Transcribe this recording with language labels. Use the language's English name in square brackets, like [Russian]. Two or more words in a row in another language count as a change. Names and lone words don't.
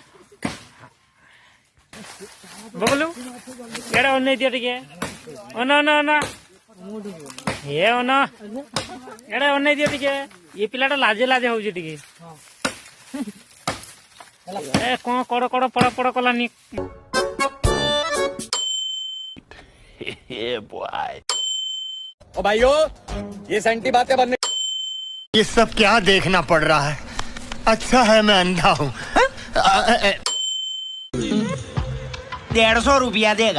[Odia] ବବଲୁ ଏଡେ ଅନେଇ ଦିଅ ଟିକେ। ଅନ ଏ ଅନ ଏଡେ ଅନେଇ ଦିଅ ଟିକେ। ଏ ପିଲାଟା ଲାଜେ ଲାଜେ ହଉଛି ଟିକେ। ଏ କଣ କଡ କଡ ପଡ ପଡ କଲାନି। [Hindi] ओ भाइयों, ये सेंटी बातें बनने। ये सब क्या देखना पड़ रहा है? अच्छा है मैं अंधा हूँ। 150 रुपया देगा।